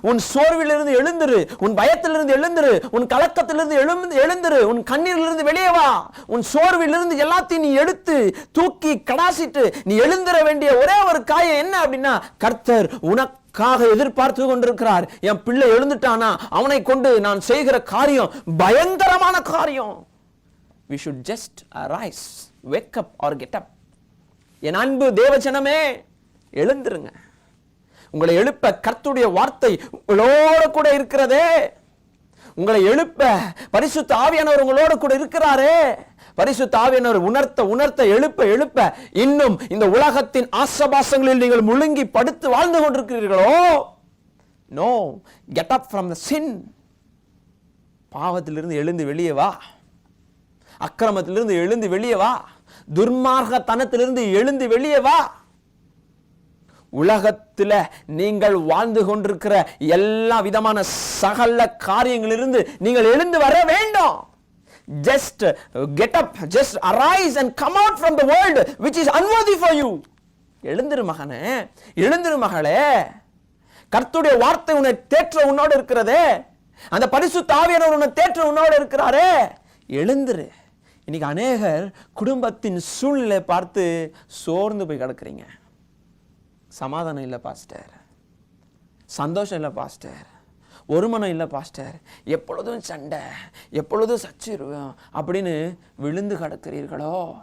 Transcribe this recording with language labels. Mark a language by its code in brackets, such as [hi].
[ta] உன் சோர்விலிருந்து எழுந்துரு, உன் பயத்திலிருந்து எழுந்துரு, உன் கலக்கத்திலிருந்து எழுந்துரு, உன் கண்ணீரிலிருந்து வெளியே வா. உன் சோர்விலிருந்து எல்லாத்தையும் நீ எடுத்து தூக்கி கடாசிட்டு நீ எழுந்துர வேண்டிய ஒரே ஒரு காயம் என்ன அப்படின்னா, கர்த்தர் உனக்காக எதிர்பார்த்து கொண்டிருக்கிறார். என் பிள்ளை எழுந்துட்டானா அவனை கொண்டு நான் செய்கிற காரியம் பயங்கரமான காரியம். [en] We should just arise, wake up or get up. [ta] என் அன்பு தேவஜனமே, எழுந்துருங்க. உங்களை எழுப்ப கர்த்தருடைய வார்த்தை உங்களோட கூட இருக்கிறதே. உங்களை எழுப்ப பரிசுத்த ஆவியானவர் உங்களோட கூட இருக்கிறாரே. பரிசுத்த ஆவியானவர் உணர்த்த எழுப்ப இன்னும் இந்த உலகத்தின் ஆசபாசங்களில் நீங்கள் முழுங்கி படுத்து வாழ்ந்து கொண்டிருக்கிறீர்களோ? [en] No, get up from the sin. [ta] பாவத்திலிருந்து எழுந்து வெளியே வா. அக்கிரமத்திலிருந்து எழுந்து வெளியே வா. துர்மார்கத்தனத்திலிருந்து எழுந்து வெளியே வா. உலகத்தில் நீங்கள் வாழ்ந்து கொண்டிருக்கிற எல்லா விதமான சகல காரியங்களிலிருந்து நீங்கள் எழுந்து வர வேண்டும். [en] Just get up, just arise and come out from the world which is unworthy for you. [ta] எழுந்திரு மகனே, எழுந்திரு மகளே. கர்த்தருடைய வார்த்தை உன்னை தேற்ற உன்னோடு இருக்கிறதே. அந்த பரிசுத்த ஆவியானவர் உன்னை தேற்ற உன்னோடு இருக்கிறாரே. எழுந்திரு. இன்னைக்கு அநேகர் குடும்பத்தின் சூழ்நிலை பார்த்து சோர்ந்து போய் கிடக்குறீங்க. சமாதானம் இல்லை பாஸ்டர், சந்தோஷம் இல்லை பாஸ்டர், ஒருமனம் இல்லை பாஸ்டர், எப்பொழுதும் சண்டை, எப்பொழுதும் சச்சிருவோம் அப்படின்னு விழுந்து கிடக்கிறீர்களோ?